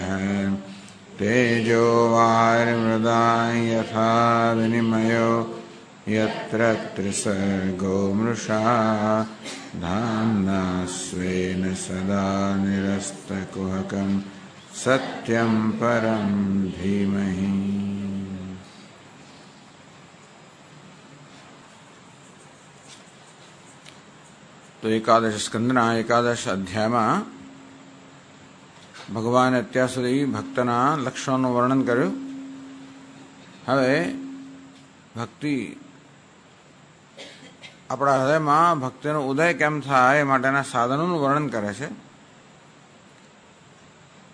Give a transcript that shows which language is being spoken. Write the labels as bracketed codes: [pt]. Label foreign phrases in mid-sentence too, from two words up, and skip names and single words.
[sa] तेजो वारिमृदां यथा विनिमयो यत्र त्रिसर्गो मृषा धाम्ना स्वेन सदा निरस्तकुहकं सत्यं परं धीमहि। [gu] તો એકાદશ સ્કંદના એકાદશ અધ્યાયમાં ભગવાને અત્યાર સુધી ભક્તના લક્ષણોનું વર્ણન કર્યું. હવે ભક્તિ આપણા હૃદયમાં ભક્તિનો ઉદય કેમ થાય એ માટેના સાધનોનું વર્ણન કરે છે.